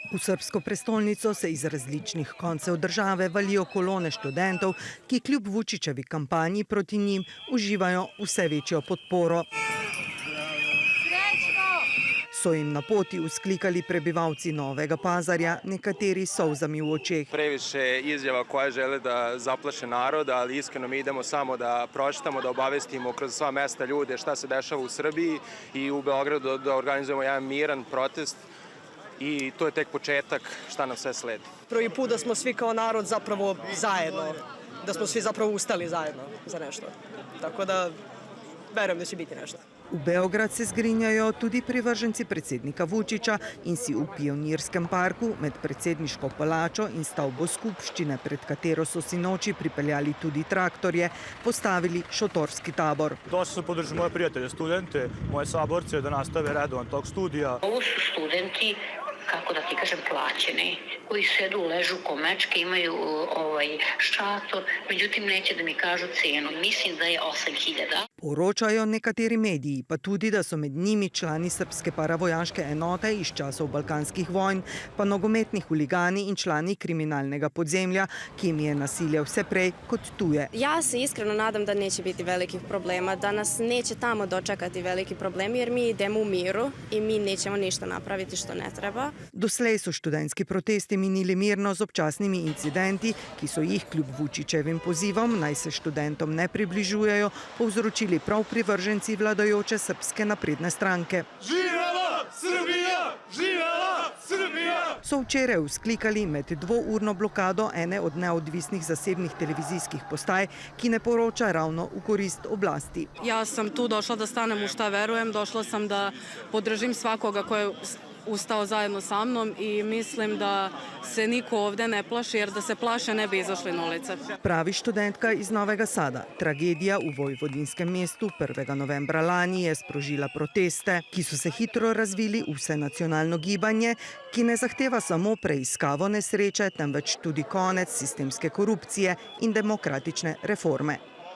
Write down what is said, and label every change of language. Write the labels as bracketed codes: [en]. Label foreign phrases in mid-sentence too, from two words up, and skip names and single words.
[sl] V srbsko prestolnico se iz različnih koncev države valijo kolone študentov, ki kljub Vučićevi kampanji proti njim uživajo vse večjo podporo. So jim na poti usklikali prebivalci Novega Pazarja, nekateri s solzami v očeh. [sr] Previše izjava koje žele da zaplaše narod, ali iskreno mi idemo samo da pročitamo, da obavestimo kroz sva mesta ljude šta se dešava u Srbiji i u Beogradu da organizujemo jedan miran protest. I to je tek početak šta nam sve sledi. Prvi put da smo svi kao narod zapravo zajedno, da smo svi zapravo ustali zajedno za nešto. Tako da verujem da će biti nešto. [sl] V Beograd se zgrinjajo tudi privrženci predsednika Vučića in si v Pionirskem parku med predsedniško palačo in stavbo skupščine, pred katero so sinoči pripeljali tudi traktorje, postavili šotorski tabor. [sr] Došli su podržati moje prijatelje, studente, moje saborce da nastave redovan tok studija. Ovo su studenti, kako da ti kažem, plaćeni, koji sedu, ležu ko mečke, imaju šator, međutim neće da mi kažu cenu. Mislim da je 8.000. [sl] Poročajo nekateri mediji, pa tudi, da so med njimi člani srpske paravojaške enote iz časov balkanskih vojn, pa nogometni huligani in člani kriminalnega podzemlja, ki jim je nasilje vse prej kot tuje. [sr] Ja se iskreno nadam da neće biti velikih problema, da nas neće tamo dočekati veliki problemi, jer mi idemo u miru i mi nećemo ništa napraviti što ne treba. [sl] Doslej so študentski protesti minili mirno z občasnimi incidenti, ki so jih kljub Vučićevim pozivom, naj se študentom ne približujejo, povzročili prav privrženci vladajoče srpske napredne stranke. [sr] Živela Srbija! Živela Srbija! [sl] So včeraj vzklikali med dvourno blokado ene od neodvisnih zasebnih televizijskih postaj, ki ne poroča ravno v korist oblasti. [sr] Ja sam tu došla da stanem u šta verujem, došla sam da podržim svakoga ko je ustao zajedno sa mnom i mislim da se niko ovde ne plaši, jer da se plaše ne bi izašli na ulice. [sl] Pravi študentka iz Novega Sada. Tragedija v vojvodinskem mestu 1. novembra lani je sprožila proteste, ki so se hitro razvili v vsenacionalno gibanje, ki ne zahteva samo preiskavo nesreče, temveč tudi konec sistemske korupcije in demokratične reforme.